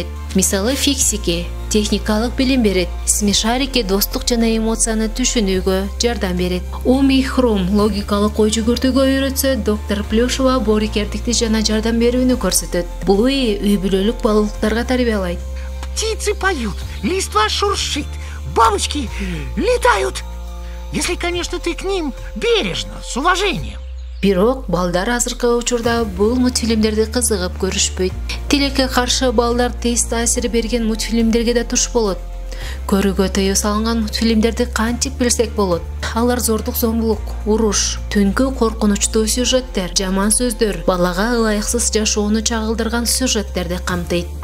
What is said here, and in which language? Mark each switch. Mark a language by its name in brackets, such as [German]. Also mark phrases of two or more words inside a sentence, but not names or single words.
[Kyrgyz] Мисалы, Фиксики техникалык билим берет, Смешарики достук жана эмоцияны түшүнүүгө жардам берет. Уми Хрум логикалык ой жүгөртүүгө үйрөтсө, Доктор Плюшева боорукердикти жана жардам берүүнү көрсөтөт. Блуи үй бүлөлүк балалыктарга тарбиялайт. [Russian] Птицы поют, листва шуршит, бабочки летают. Если, конечно, ты к ним бережно, с уважением. [Kyrgyz] Бирок балдар азыркы учурда бул мультфильмдерди кызыгып көрүшпөйт. Тилекке каршы балдар тез таасир берген мультфильмдерге да туш болот. Көрүүгө тыюу салынган мультфильмдерди кантип билсек болот? Алар зордук, зомбулук, уруш, түнкү коркунучтуу сюжеттер, жаман сөздөр, балага ылайыксыз жашоону чагылдырган сюжеттерди камтыйт.